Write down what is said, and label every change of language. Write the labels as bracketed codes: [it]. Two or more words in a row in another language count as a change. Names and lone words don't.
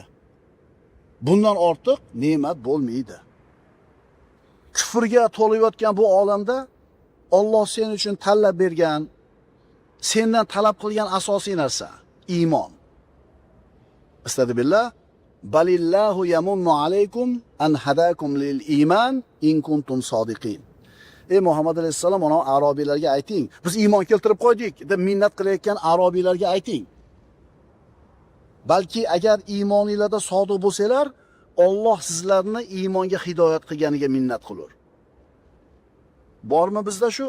[uz] Bundan ortiq ne'mat bo'lmaydi. Kufrga to'layotgan bu olamda Alloh sen uchun tanlab bergan, sendan talab qilgan asosiy narsa iymon. [ar] أستغفر الله. بل الله يمن عليكم أن هداكم للإيمان إن كنتم صادقين. [uz] Ey Muhammad alayhisalom, ona arabiylarga ayting, biz iymon keltirib qo'ydik deb minnat qilayotgan arabiylarga ayting. Balki agar iymoningizda sodiq bo'lsalar, Alloh sizlarni iymonga hidoyat qilganiga minnat qilur. Bormi bizda shu?